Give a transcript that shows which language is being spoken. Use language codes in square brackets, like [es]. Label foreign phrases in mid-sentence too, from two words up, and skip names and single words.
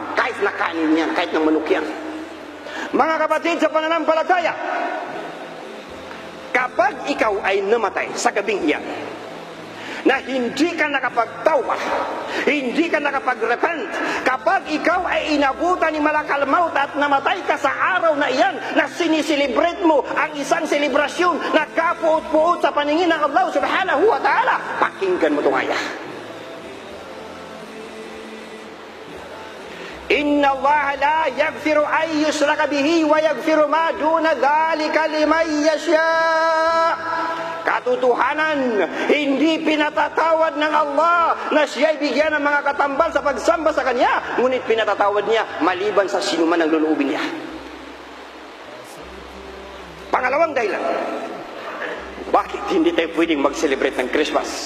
[tl] Kahit na kanin yan, kahit na manok yan. Mga kapatid sa pananampalataya, kapag ikaw ay namatay sa gabing iyan, na hindi ka nakapagtawbah, hindi ka nakapag-repent, kapag ikaw ay inabutan ni [ar] ملك الموت [tl] at namatay ka sa araw na iyan, na siniselebrate mo ang isang selebrasyon na kapuot-puot sa paningin ng Allah [ar] سبحانه وتعالى, [tl] pakinggan mo itong ayah. [ar] إن الله لا يغفر أن يشرك به ويغفر ما دون ذلك لمن يشاء. [tl] Katotohanan, hindi pinatatawad ng Allah na siya'y bigyan ng mga katambal sa pagsamba sa Kanya, ngunit pinatatawad niya maliban sa sinuman ng luluubin niya. Pangalawang dahilan, bakit hindi tayo pwedeng mag-celebrate ng Christmas?